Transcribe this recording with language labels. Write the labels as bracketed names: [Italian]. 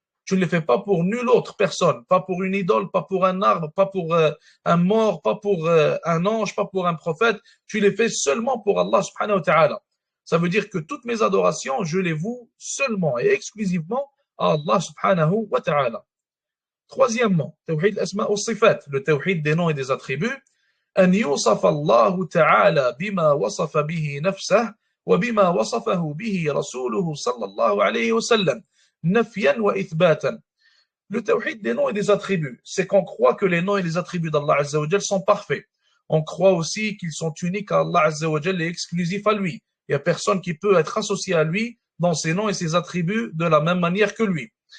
[French] Tu ne les fais pas pour nulle autre personne, pas pour une idole, pas pour un arbre, pas pour un mort, pas pour un ange, pas pour un prophète. Tu les fais seulement pour Allah subhanahu wa ta'ala. Ça veut dire que toutes mes adorations, je les voue seulement et exclusivement à Allah subhanahu wa ta'ala. Troisièmement, tawhid al-asma wa sifat, le tawhid des noms et des attributs. [Arabic] أن يوصف الله تعالى بما وصف به نفسه وبما وصفه به رسوله صلى الله عليه وسلم نفيا وإثباتا. [French] Le tawhid des noms et des attributs, c'est qu'on croit que les noms et les attributs d'Allah Azza wa Jal sont parfaits. On croit aussi qu'ils sont uniques à Allah Azza wa Jal et exclusifs à lui. Il n'y a personne qui peut être associé à lui dans ses noms et ses attributs de la même manière que lui.